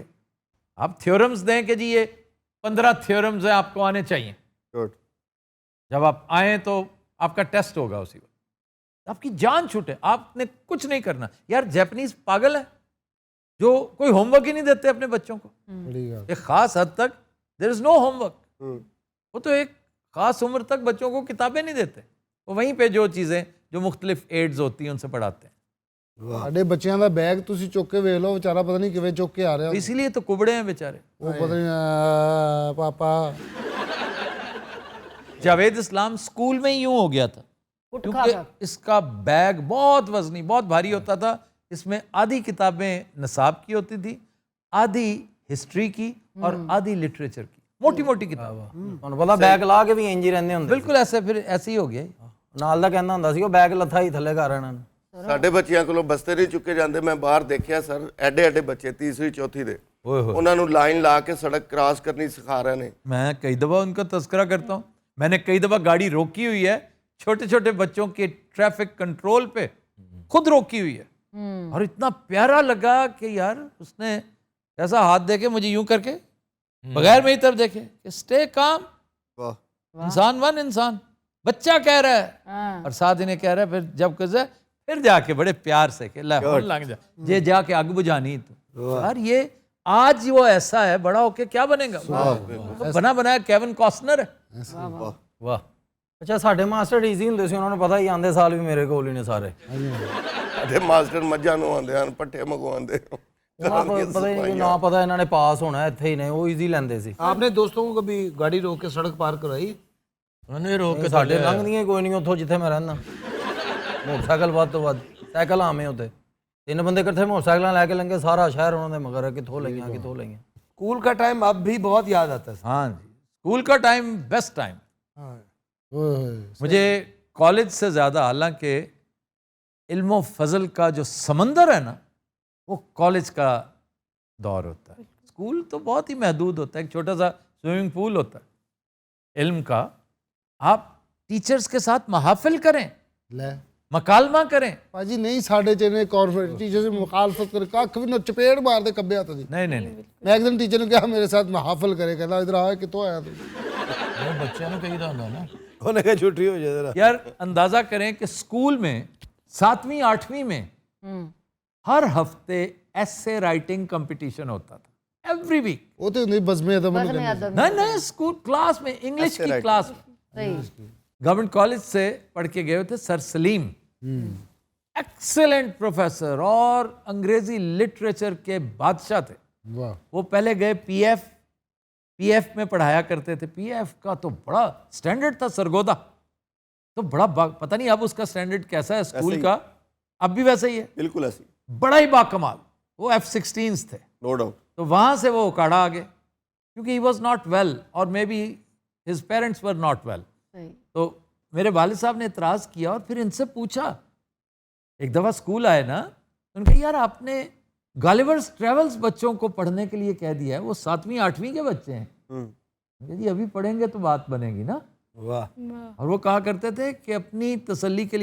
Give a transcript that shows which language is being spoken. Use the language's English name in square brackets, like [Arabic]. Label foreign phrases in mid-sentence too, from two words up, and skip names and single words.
[Urdu] آپ تھیورمز دیں کہ جی یہ 15 تھیورمز ہیں آپ کو آنے چاہیے، جب آپ آئیں تو آپ کا ٹیسٹ ہوگا اسی وقت، آپ کی جان چھوٹے، آپ نے کچھ نہیں کرنا۔ یار جیپنیز پاگل ہے جو کوئی ہوم ورک ہی نہیں دیتے اپنے بچوں کو، ایک خاص حد تک [English] there is no homework, [Urdu] وہ تو ایک خاص عمر تک بچوں کو کتابیں نہیں دیتے، وہ وہیں پہ جو چیزیں جو مختلف ایڈز ہوتی ہیں ان سے پڑھاتے ہیں۔ [Punjabi] ਸਾਡੇ ਬੱਚਿਆਂ ਦਾ ਬੈਗ ਤੁਸੀਂ ਚੁੱਕ ਕੇ ਵੇਖ ਲਓ, ਵਿਚਾਰਾ ਪਤਾ ਨਹੀਂ ਕਿਵੇਂ ਚੁੱਕ ਕੇ ਆ ਰਿਹਾ। [Urdu] اسی لیے تو کبڑے ہیں بیچارے۔ [Punjabi] ਉਹ ਪਤਾ ਨਹੀਂ ਪਾਪਾ [Urdu] جاوید اسلام اسکول میں ہی یوں ہو گیا تھا کیونکہ اس کا بیگ بہت وزنی، بہت بھاری ہوتا تھا، اس میں آدھی کتابیں نصاب کی ہوتی تھی، آدھی ہسٹری کی اور آدھی لٹریچر کی، موٹی موٹی کتابیں۔ [Punjabi] ਤੁਹਾਨੂੰ ਪਤਾ ਬੈਗ ਲਾ ਕੇ ਵੀ ਇੰਜ ਹੀ ਰਹਿੰਦੇ ਹੁੰਦੇ [Urdu] بالکل ایسے، پھر ایسے ہی ہو گیا۔ [Punjabi] ਨਾਲ ਦਾ ਕਹਿੰਦਾ ਹੁੰਦਾ ਸੀ ਉਹ ਬੈਗ ਲੱਥਾ ਹੀ ਥੱਲੇ ਕਰ ਇਹਨਾਂ ਨੇ। ਸਾਡੇ ਬੱਚਿਆਂ ਕੋਲੋਂ ਬਸਤੇ ਨਹੀਂ ਚੁੱਕੇ ਜਾਂਦੇ। ਮੈਂ ਬਾਹਰ ਦੇਖਿਆ ਸਰ, ਐਡੇ ਐਡੇ ਬੱਚੇ 3ری 4ری ਦੇ, ਉਹਨਾਂ ਨੂੰ ਲਾਈਨ ਲਾ [Urdu] کے سڑک کراس کرنی سکھا رہے ہیں۔ میں کئی دفعہ ان کا تذکرہ کرتا ہوں، میں نے کئی دفعہ گاڑی روکی ہوئی ہے چھوٹے چھوٹے بچوں کے ٹریفک کنٹرول پہ، خود روکی ہوئی ہے، اور اتنا پیارا لگا کہ یار اس نے ایسا ہاتھ دے کے مجھے یوں کر کے بغیر میری طرف دیکھے کہ اسٹے کام، انسان ون انسان، بچہ کہہ رہا ہے اور ساتھ انہیں کہہ رہا ہے پھر جب کزا پھر جا کے بڑے پیار سے کہ اللہ لگ جا یہ جا کے آگ بجھانی تو یار یہ آج وہ ایسا ہے بڑا ہو کے کیا بنے گا تو بنا بنایا کیون کاسنر ہے واہ [Punjabi] اچھا ਸਾਡੇ ਮਾਸਟਰ ਈਜ਼ੀ ਹੁੰਦੇ ਸੀ ਉਹਨਾਂ ਨੂੰ ਪਤਾ ਹੀ ਆਂਦੇ ਸਾਲ ਵੀ ਮੇਰੇ ਕੋਲ ਹੀ ਨੇ ਸਾਰੇ ਤੇ ਮਾਸਟਰ ਮੱਝਾਂ ਨੂੰ ਆਉਂਦੇ ਹਨ ਪੱਠੇ ਮੰਗਵਾਉਂਦੇ ਉਹਨਾਂ ਨੂੰ ਪਤਾ ਹੀ ਨਹੀਂ ਨਾ ਪਤਾ ਇਹਨਾਂ ਨੇ ਪਾਸ ਹੋਣਾ ਇੱਥੇ ਹੀ ਨੇ ਉਹ ਈਜ਼ੀ ਲੈਂਦੇ ਸੀ [Urdu] آپ نے دوستوں کو کبھی گاڑی روک کے سڑک پار کروائی? [Punjabi] ਉਹਨੇ ਰੋਕ ਕੇ ਸਾਡੇ ਲੰਘਦੀਆਂ ਕੋਈ ਨਹੀਂ ਉੱਥੋਂ ਜਿੱਥੇ ਮੈਂ ਰਹਿੰਦਾ ਮੋਟਰਸਾਈਕਲ ਵੱਧ ਤੋਂ ਵੱਧ ਸਾਈਕਲ ਆਵੇਂ ਉੱਤੇ 3 ਬੰਦੇ ਇਕੱਠੇ ਮੋਟਰਸਾਈਕਲਾਂ ਲੈ ਕੇ ਲੰਘੇ ਸਾਰਾ ਸ਼ਹਿਰ ਉਹਨਾਂ ਦੇ ਮਗਰ ਹੈ ਕਿੱਥੋਂ ਲਈਆਂ ਕਿੱਥੋਂ ਲਈਆਂ [Urdu] اسکول کا ٹائم اب بھی بہت یاد آتا ہے. ہاں جی اسکول کا ٹائم بیسٹ ٹائم مجھے کالج سے زیادہ حالانکہ علم و فضل کا جو سمندر ہے نا وہ کالج کا دور ہوتا ہے اسکول تو بہت ہی محدود ہوتا ہے ایک چھوٹا سا سوئمنگ پول ہوتا ہے علم کا آپ ٹیچرز کے ساتھ محافل کریں [Punjabi] ਲੈ [Urdu] مکالمہ کریں [Punjabi] ਭਾਜੀ ਨਹੀਂ ਸਾਡੇ ਚ ਨੇ ਕਾਰਪੋਰੇਟ ਟੀਚਰ [Urdu] سے مخالفت کر [Punjabi] ਕੱਖ ਵੀ ਨਾ ਚਪੇੜ ਮਾਰਦੇ ਕੱਬੇ ਹੱਥ ਦੀ [Urdu] نہیں نہیں نہیں [Punjabi] ਮੈਂ ਇੱਕ ਦਿਨ ਟੀਚਰ ਨੂੰ ਕਿਹਾ ਮੇਰੇ ਸਾਥ [Urdu] محافل کرے [Punjabi] ਕਹਿੰਦਾ ਇਧਰ ਆ ਕਿੱਥੋਂ ਆਇਆ ਤੂੰ [Urdu] بچوں نے کہیں رہا نا ہونے کا چھٹی ہو جائے ذرا یار اندازہ کریں کہ اسکول میں 7ویں 8ویں میں ہر ہفتے ایسے رائٹنگ کمپٹیشن ہوتا تھا [English] every week [Punjabi] ਉਹ ਤੇ ਹੁੰਦੀ ਬਜ਼ਮੇ ਅਦਮ ਨੂੰ ਕਹਿੰਦੇ [Urdu] نہیں نہیں اسکول کلاس میں انگلش کی کلاس گورنمنٹ کالج سے پڑھ کے گئے ہوئے تھے سر سلیم ایکسلنٹ پروفیسر اور انگریزی لٹریچر کے بادشاہ تھے [Punjabi] ਵਾਹ [Urdu] وہ پہلے گئے پی ایف میں پڑھایا کرتے تھے پی ایف کا تو بڑا سٹینڈرڈ تھا سرگودا تو بڑا پتہ نہیں اب اس کا سٹینڈرڈ کیسا ہے اسکول کا اب بھی ویسا ہی ہے [Punjabi] ਬਿਲਕੁਲ ਐਸੀ [Urdu] بڑا ہی باکمال وہ F-16s تھے [English] no doubt [Urdu] تو وہاں سے وہ اکاڑا آگے کیونکہ [English] he was not well [Urdu] اور [English] maybe his parents were not well [Urdu] تو میرے والد صاحب نے اعتراض کیا اور پھر ان سے پوچھا ایک دفعہ اسکول آئے نا ان کہ یار آپ نے گالیورز ٹریولز بچوں کو پڑھنے کے لیے کہہ دیا ہے وہ 7ویں 8ویں کے بچے ہیں جی ابھی پڑھیں گے تو بات بنے گی نا اور وہ کہا کرتے تھے کہ اپنی تسلی کے